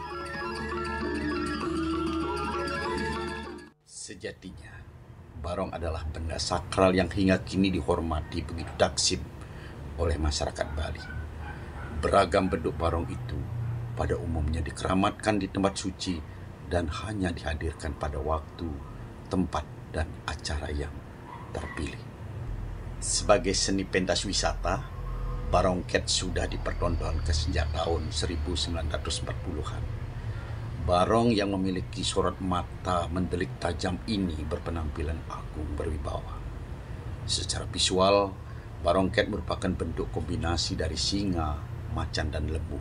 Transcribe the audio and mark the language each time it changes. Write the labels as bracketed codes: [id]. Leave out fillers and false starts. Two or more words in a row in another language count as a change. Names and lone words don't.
[id] Sejatinya, Barong adalah benda sakral yang hingga kini dihormati begitu taksim oleh masyarakat Bali. Beragam bentuk Barong itu pada umumnya dikeramatkan di tempat suci dan hanya dihadirkan pada waktu, tempat, dan acara yang terpilih. Sebagai seni pentas wisata, Barongket sudah dipertontonkan sejak tahun 1940-an. Barong yang memiliki sorot mata mendelik tajam ini berpenampilan agung berwibawa. Secara visual, Barongket merupakan bentuk kombinasi dari singa, macan, dan lembu.